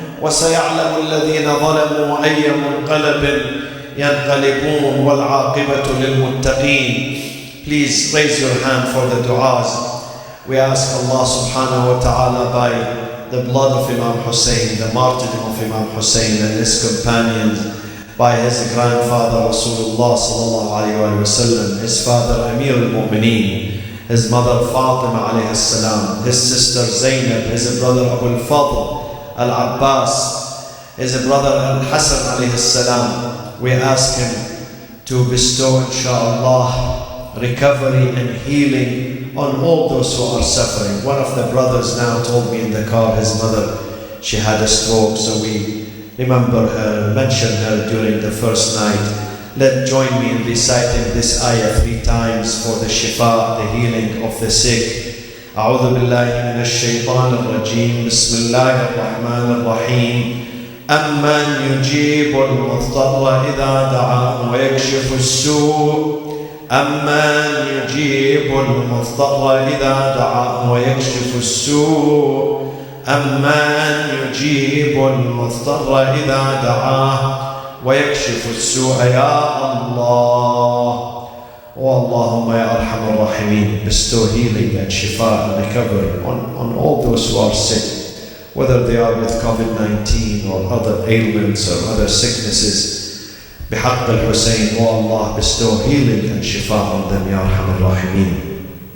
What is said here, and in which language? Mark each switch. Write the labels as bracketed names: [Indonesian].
[Arabic] وسيعلم الذين ظلموا أي منقلب ينقلبون والعاقبة للمتقين. [English] Please raise your hand for the du'as. We ask Allah subhanahu wa ta'ala by the blood of Imam Hussein, the martyrdom of Imam Hussein and his companions, by his grandfather Rasulullah sallallahu alayhi wa sallam, his father Amir al-Mu'mineen, his mother Fatima alayhi salam, his sister Zainab, his brother Abu al-Fadl Al-Abbas, his brother Al-Hassan alayhi salam. We ask him to bestow inshaAllah recovery and healing on all those who are suffering. One of the brothers now told me in the car, his mother, she had a stroke, so we remember her and mention her during the first night. Join me in reciting this ayah 3 times for the shifa, the healing of the sick. [Arabic] أعوذ بالله من الشيطان الرجيم. بسم الله الرحمن الرحيم. أمن يجيب المضطر إذا دعاه ويكشف السوء. أمن يجيب المضطر إذا دعاه ويكشف السوء. أمن يجيب المضطر إذا دعاه ويكشف السوء. يا الله. [English] Oh [Arabic] Allahumma ya arhamar rahimin, [English] bestow healing and shifa and recovery on all those who are sick, whether they are with COVID-19 or other ailments or other sicknesses. Bihaqq al-Husayn, oh Allah, bestow healing and shifa on them, [Arabic] ya arhamar rahimin.